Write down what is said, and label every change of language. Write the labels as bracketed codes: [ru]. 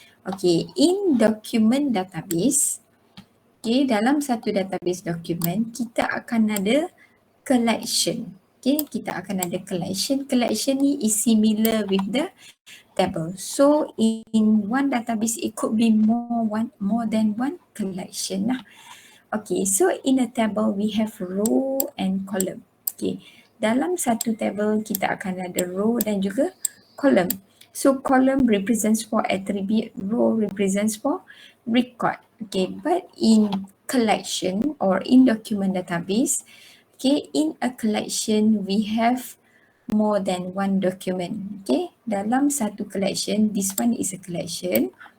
[ms] Okay, [en] in document database, [ms] okay, dalam satu database document kita akan ada collection. Okay, kita akan ada collection. [en] Collection [ms] ni [en] is similar with the table. So in one database it could be more than one collection lah. Okay, so in a table we have row and column. [ms] Okay, dalam satu table kita akan ada row dan juga column. [en] So column represents for attribute, row represents for record. Okay, but in collection or in document database, okay, in a collection we have more than one document. Okay, [ms] dalam satu [en] collection, this one is a collection.